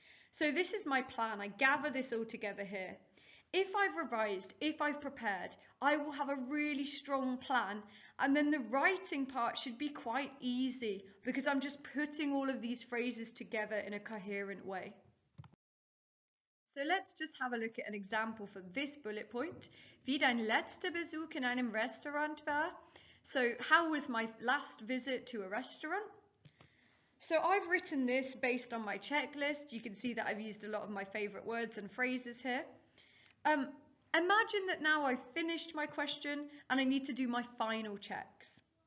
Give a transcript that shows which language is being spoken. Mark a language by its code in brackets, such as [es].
[en] So this is my plan. I gather this all together here. If I've revised, if I've prepared, I will have a really strong plan, and then the writing part should be quite easy because I'm just putting all of these phrases together in a coherent way. So let's just have a look at an example for this bullet point. [de] Wie dein letzter Besuch in einem Restaurant war. [en] So how was my last visit to a restaurant? So I've written this based on my checklist. You can see that I've used a lot of my favorite words and phrases here. Imagine that now I've finished my question and I need to do my final checks.